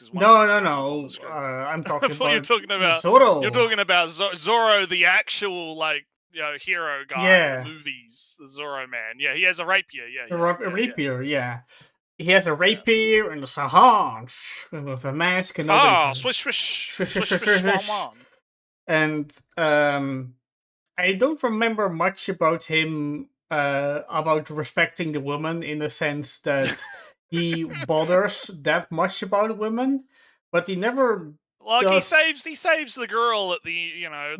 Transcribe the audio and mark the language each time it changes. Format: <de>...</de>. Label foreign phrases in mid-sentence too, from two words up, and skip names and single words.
<en>No. I'm talking about you're talking about Zorro. You're talking about Zorro, the actual, like, you know, hero guy in the movies, the Zorro man. Yeah, he has a rapier. Yeah, a rapier. Yeah. he has a rapier and a sahan with a mask, and nobody can Swish, swish, swish, swish, swish, swish, swish, swish, swan, swish. wan. And I don't remember much about him about respecting the woman in the sense that he bothers that much about women, but he never Like he does. saves the girl at the the</en>